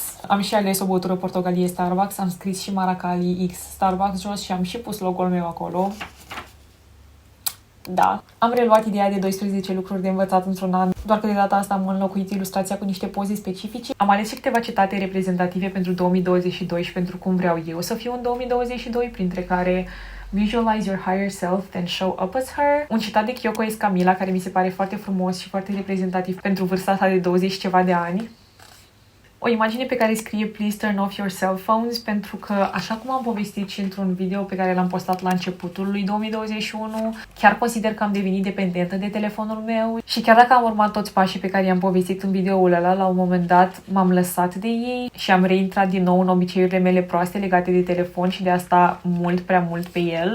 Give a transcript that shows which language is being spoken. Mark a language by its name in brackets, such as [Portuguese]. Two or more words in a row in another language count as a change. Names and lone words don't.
[Romanian] Am și ales o băutură portogalie Starbucks, am scris și Maracali X Starbucks jos și am și pus logo-ul meu acolo. Da, am reluat ideea de 12 lucruri de învățat într-un an, doar că de data asta am înlocuit ilustrația cu niște poze specifice. Am ales și câteva citate reprezentative pentru 2022 și pentru cum vreau eu să fiu în 2022, printre care [English] Visualize your higher self, then show up as her. [Romanian] Un citat de Kyoko Escamilla care mi se pare foarte frumos și foarte reprezentativ pentru vârsta sa de 20 ceva de ani. O imagine pe care scrie [English] Please turn off your cell phones, [Romanian] pentru că, așa cum am povestit și într-un video pe care l-am postat la începutul lui 2021, chiar consider că am devenit dependentă de telefonul meu și chiar dacă am urmat toți pașii pe care i-am povestit în videoul ăla, la un moment dat m-am lăsat de ei și am reintrat din nou în obiceiurile mele proaste legate de telefon și de asta mult prea mult pe el.